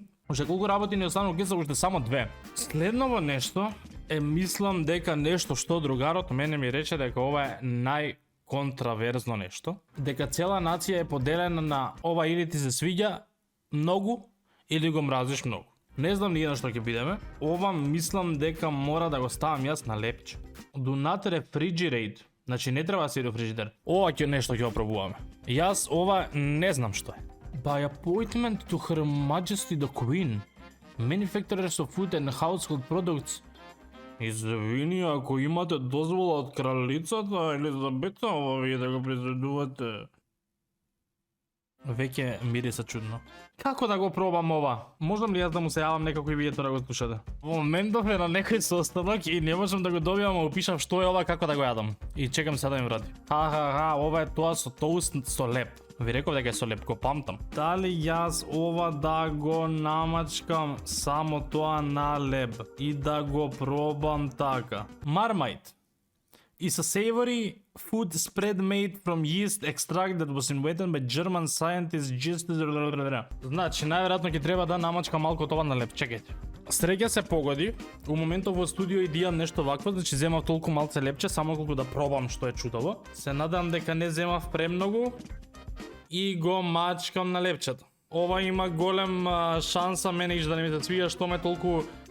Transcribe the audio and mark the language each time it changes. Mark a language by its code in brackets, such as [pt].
[mk] Уште колку работи ни останува, ке се уште само 2. Следново нешто е, мислам дека нешто што другарот мене ми рече дека ова е најконтраверзно нешто, дека цела нација е поделена на ова или ти се свиѓа многу или го мразиш многу. Не знам ни што ќе бидеме. Ова мислам дека мора да го ставам јас на лепче. [en] Do not refrigerate. [mk] Значи не треба да се до фрижидер. Ова ќе нешто ќе го пробуваме. Јас ова не знам што е. [en] By appointment to Her Majesty the Queen, manufacturers of food and household products. [mk] Извини, ако имате дозвола од кралицата Елизабета, ова вие да го произведувате. Веќе мириса чудно. Како да го пробам ова? Можам ли јас да му се јавам некако и видите да го слушате? Во моментов е на некој состанок и не можам да го добијам, а опишав што е ова, како да го јадам. И чекам се да ми врати. Ова е тоа со тоуст со леп. Ви реков дека е со леп, го памтам. Дали јас ова да го намачкам само тоа на леб и да го пробам така? [en] Marmite is a savory food spread made from yeast extract that was invented by German scientists just... [mk] Значи, најверојатно ќе треба да намачкам малку тоа на леп. Чекајте. Среќа се погоди. У моментов во студио идијам нешто вакво, значи земав толку малце лепче, само колку да пробам што е чудово. Се надам дека не земав премногу и го мачкам на лепчето. Ова има голем шанса мене иш да не ми се свија што ме толку